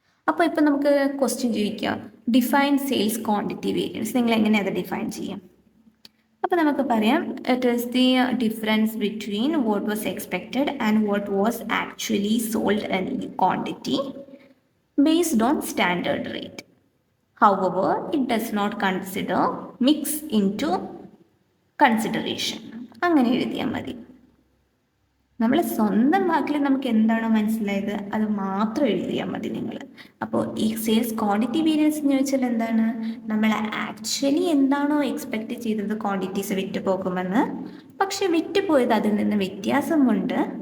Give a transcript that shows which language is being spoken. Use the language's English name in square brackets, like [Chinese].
[Malayalam] അപ്പോൾ ഇപ്പോൾ നമുക്ക് ക്വസ്റ്റ്യൻ ചോദിക്കാം, ഡിഫൈൻ സെയിൽസ് ക്വാണ്ടിറ്റി വേരിയൻസ്. നിങ്ങൾ എങ്ങനെ അത് ഡിഫൈൻ ചെയ്യാം? അപ്പോൾ നമുക്ക് പറയാം, it is the difference between what was expected and what was actually sold in quantity based on standard rate. [English] However, it does not consider mix into consideration. [Malayalam] അങ്ങനെ എഴുതിയാൽ മതി. നമ്മൾ സ്വന്തം വാക്കിൽ നമുക്ക് എന്താണോ മനസ്സിലായത് അത് മാത്രം എഴുതിയാൽ മതി നിങ്ങൾ. അപ്പോൾ ഈ സെയിൽസ് ക്വാണ്ടിറ്റി വേരിയൻസ് എന്ന് ചോദിച്ചാൽ എന്താണ്, നമ്മൾ ആക്ച്വലി എന്താണോ എക്സ്പെക്റ്റ് ചെയ്തത് ക്വാണ്ടിറ്റീസ് വിറ്റ് പോകുമെന്ന്, പക്ഷെ വിറ്റുപോയത് അതിൽ നിന്ന് വ്യത്യാസം കൊണ്ട്.